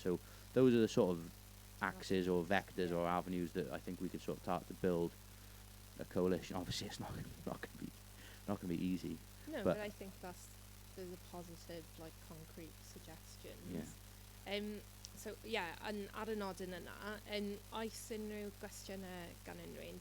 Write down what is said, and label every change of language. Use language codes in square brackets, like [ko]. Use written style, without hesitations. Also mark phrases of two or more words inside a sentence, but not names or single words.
[en] So those are the sort of axes or vectors or avenues that I think we could sort of start to build a coalition. Obviously, it's not going to be easy. No, but I think there's a positive, like, concrete suggestions. Yeah. So and [cy] ar y nodyn yna, oes unrhyw gwestiynau gan unrhyw un?